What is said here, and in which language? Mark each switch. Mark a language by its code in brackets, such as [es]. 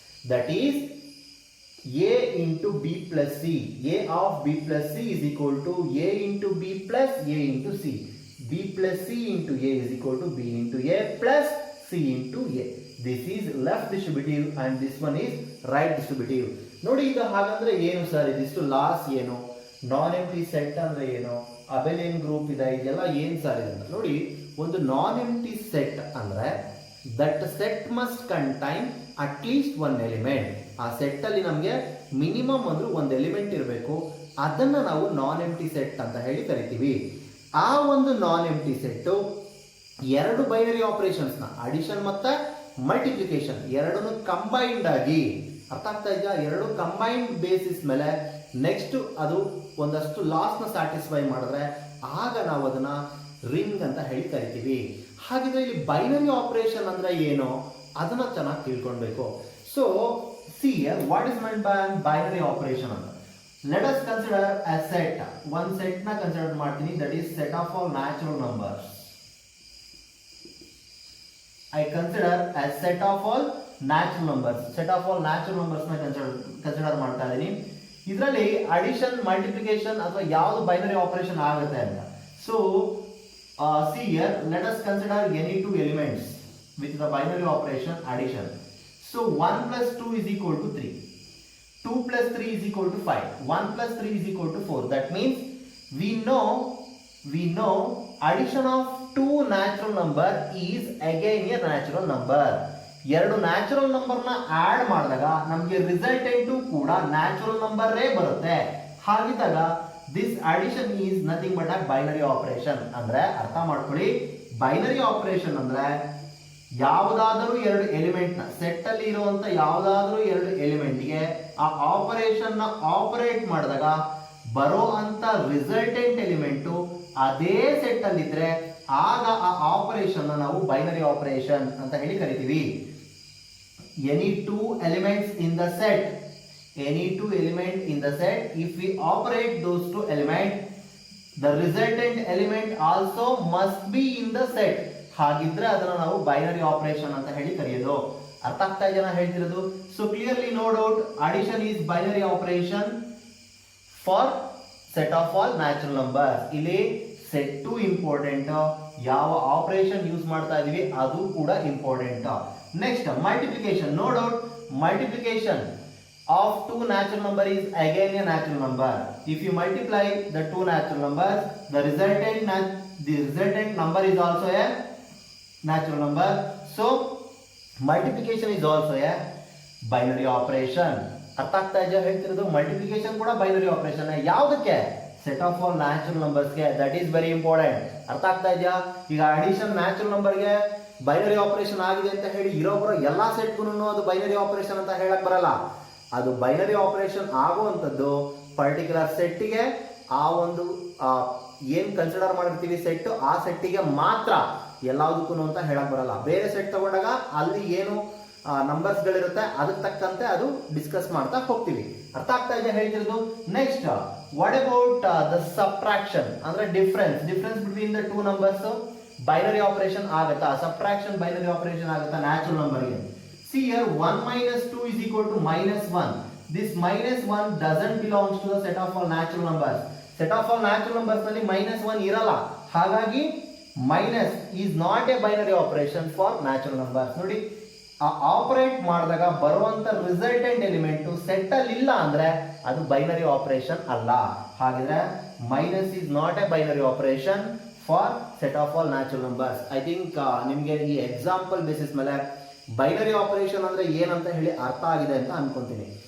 [en] That is, A into B plus C. A of B plus C is equal to A into B plus A into C. B plus C into A is equal to B into A plus C into A. This is left distributive and this one is right distributive. [kn] ನೋಡಿ, ಈಗ ಹಾಗಂದ್ರೆ ಏನು sir, ಇದಿಷ್ಟು loss ಏನು, ನಾನ್ empty set ಅಂದ್ರೆ ಏನು, ಅಬೆಲಿಯನ್ group ಇದೆ, ಇದೆಲ್ಲ ಏನ್ ಸರ್ ಇದೆ ನೋಡಿ. ಒಂದು ನಾನ್ ಎಂಪ್ಟಿ ಸೆಟ್ ಅಂದ್ರೆ [en] That set must contain at least one element. [kn] ಆ ಸೆಟ್ ಅಲ್ಲಿ ನಮಗೆ ಮಿನಿಮಮ್ ಅಂದ್ರೆ ಒಂದು ಎಲಿಮೆಂಟ್ ಇರಬೇಕು. ಅದನ್ನ ನಾವು ನಾನ್ ಎಂಪ್ಟಿ ಸೆಟ್ ಅಂತ ಹೇಳಿ ಕರಿತೀವಿ. ಆ ಒಂದು ನಾನ್ ಎಂಪ್ಟಿ ಸೆಟ್ ಎರಡು ಬೈನರಿ ಆಪರೇಷನ್ಸ್ ನ ಅಡಿಷನ್ ಮತ್ತೆ ಮಲ್ಟಿಪ್ಲಿಕೇಶನ್ ಎರಡನ್ನು ಕಂಬೈನ್ಡ್ ಆಗಿ, ಅರ್ಥ ಆಗ್ತಾ ಇದೆಯಾ, ಎರಡು ಕಂಬೈನ್ಡ್ ಬೇಸಿಸ್ ಮೇಲೆ ನೆಕ್ಸ್ಟ್ ಅದು ಒಂದಷ್ಟು ಲಾಸ್ ನ ಸ್ಯಾಟಿಸ್ಫೈ ಮಾಡಿದ್ರೆ ಆಗ ನಾವು ಅದನ್ನ ರಿಂಗ್ ಅಂತ ಹೇಳಿ ಕರಿತೀವಿ. ಹಾಗಿದ್ರೆ ಇಲ್ಲಿ ಬೈನರಿ ಆಪರೇಷನ್ ಅಂದ್ರೆ ಏನು ಅದನ್ನ ಚೆನ್ನಾಗಿ ತಿಳ್ಕೊಳ್ಬೇಕು. [en] So see what is meant by binary operation ಅಂತ. Let us consider a set. [kn] ಒಂದು ಸೆಟ್ ನ ಕನ್ಸಿಡರ್ ಮಾಡ್ತೀನಿ, [en] That is set of all natural numbers. I consider as set of all natural numbers. Set of all natural numbers [kn] ನ consider ಮಾಡ್ತಾ ಇದ್ದೀನಿ. ಇದರಲ್ಲಿ addition multiplication ಅಥವಾ ಯಾವುದು ಬೈನರಿ ಆಪರೇಷನ್ ಆಗುತ್ತೆ ಅಂತ. [en] So see here, let us consider any two elements with the binary operation addition. So 1 plus 2 is equal to 3. 2 plus 3 is equal to 5. 1 plus 3 is equal to 4. That means we know addition of two natural number is again a natural number. [kn] ಎರಡು natural number ನ add ಮಾಡಿದಾಗ ನಮಗೆ resultant ಕೂಡ natural number ಬರುತ್ತೆ. [en] ಹಾಗಿದ್ದಾಗ this addition is nothing but a binary operation. [kn] ಅಂದ್ರೆ ಅರ್ಥ ಮಾಡ್ಕೊಳ್ಳಿ, ಬೈನರಿ ಆಪರೇಷನ್ ಅಂದ್ರೆ ಯಾವುದಾದರೂ ಎರಡು ಎಲಿಮೆಂಟ್ ನ ಸೆಟ್ ಅಲ್ಲಿ ಇರುವಂತ ಯಾವುದಾದರೂ ಎರಡು ಎಲಿಮೆಂಟ್ ಗೆ ಆ ಆಪರೇಷನ್ ನ ಆಪರೇಟ್ ಮಾಡಿದಾಗ ಬರೋ ಅಂತ ರಿಸಲ್ಟೆಂಟ್ ಎಲಿಮೆಂಟ್ ಅದೇ ಸೆಟ್ ಅಲ್ಲಿ ಇದ್ರೆ ಆಗ ಆ ಆಪರೇಷನ್ ನಾವು ಬೈನರಿ ಆಪರೇಷನ್ ಅಂತ ಹೇಳಿ ಕರಿತೀವಿ. [en] Any two elements in the set, any two element in the set, if we operate those two element, the resultant element also must be in the set. [kn] ಹಾಗಿದ್ರೆ ಅದನ್ನ ನಾವು ಬೈನರಿ ಆಪರೇಷನ್ ಅಂತ ಹೇಳಿ ಕರೆಯೋದು. ಅರ್ಥ ಆಗ್ತಾ ಇದೆಯಾ ಹೇಳ್ತಿರೋದು? [en] So clearly no doubt, addition is binary operation for set of all natural numbers. [kn] ಇಲ್ಲಿ ಸೆಟ್ ಟು ಇಂಪಾರ್ಟೆಂಟ್, ಯಾವ ಆಪರೇಷನ್ ಯೂಸ್ ಮಾಡ್ತಾ ಇದೀವಿ ಅದು ಕೂಡ important. [en] Next multiplication. No doubt, multiplication of two natural number is again a natural number. If you multiply the two natural numbers, the resultant number is also a natural number. So multiplication is also a binary operation. [kn] ಅರ್ಥ ಆಗ್ತಾ ಇದೆಯಾ ಹೇಳ್ತಿರೋದು? Multiplication ಕೂಡ binary operation. ಯಾವುದಕ್ಕೆ? [en] Set of all natural ನಂಬರ್ಸ್ಗೆ. That is very important. [kn] ಅರ್ಥ ಆಗ್ತಾ ಇದೆಯಾ? ಈಗ ಅಡಿಷನ್ ನ್ಯಾಚುರಲ್ ನಂಬರ್ಗೆ ಬೈನರಿ ಆಪರೇಷನ್ ಆಗಿದೆ ಅಂತ ಹೇಳಿ ಇರೋಬರೋ ಎಲ್ಲಾ ಸೆಟ್ಗೂ ಅದು ಬೈನರಿ ಆಪರೇಷನ್ ಅಂತ ಹೇಳಕ್ ಬರಲ್ಲ. ಅದು ಬೈನರಿ ಆಪರೇಷನ್ ಆಗುವಂಥದ್ದು ಪರ್ಟಿಕ್ಯುಲರ್ ಸೆಟ್ಗೆ ಆ ಒಂದು ಏನ್ ಕನ್ಸಿಡರ್ ಮಾಡಿರ್ತೀವಿ ಸೆಟ್, ಆ ಸೆಟ್ಟಿಗೆ ಮಾತ್ರ, ಎಲ್ಲದಕ್ಕೂ ಅಂತ ಹೇಳಕ್ ಬರಲ್ಲ. ಬೇರೆ ಸೆಟ್ ತಗೊಂಡಾಗ ಅಲ್ಲಿ ಏನು ನಂಬರ್ಸ್ ಗಳಿರುತ್ತೆ ಅದಕ್ಕೆ ತಕ್ಕಂತೆ ಅದು ಡಿಸ್ಕಸ್ ಮಾಡ್ತಾ ಹೋಗ್ತೀವಿ. ಅರ್ಥ ಆಗ್ತಾ ಇದೆ ಹೇಳ್ತಿರೋದು? [en] Next, what about the subtraction ಅಂದ್ರೆ difference between the two numbers. [kn] Binary operation ಆಗುತ್ತಾ, ಸಬ್ಟ್ರಾಕ್ಷನ್ ಬೈನರಿ ಆಪರೇಷನ್ ಆಗುತ್ತಾ ನ್ಯಾಚುರಲ್ ನಂಬರ್ಗೆ. [en] See here 1 minus 2 is equal to minus 1. This minus 1 doesn't belongs to the set of all natural numbers. Set of all natural numbers [kn] ನಲ್ಲಿ minus 1 ಇರಲ್ಲ. [en] ಹಾಗಾಗಿ minus is not a binary operation for natural numbers. [kn] ನೋಡಿ operate ಮಾಡಿದಾಗ ಬರುವಂತ resultant element set ಅಲ್ಲಿ ಇಲ್ಲ ಅಂದ್ರೆ ಅದು ಬೈನರಿ ಆಪರೇಷನ್ ಅಲ್ಲ. [en] ಹಾಗಿದ್ರೆ minus is not a binary operation for set of all natural numbers. [kn] I think ನಿಮಗೆ ಈ ಎಕ್ಸಾಂಪಲ್ ಬೇಸಿಸ್ ಮೇಲೆ ಬೈನರಿ ಆಪರೇಷನ್ ಅಂದ್ರೆ ಏನಂತ ಹೇಳಿ ಅರ್ಥ ಆಗಿದೆ ಅಂತ ಅನ್ಕೊಂತೀನಿ.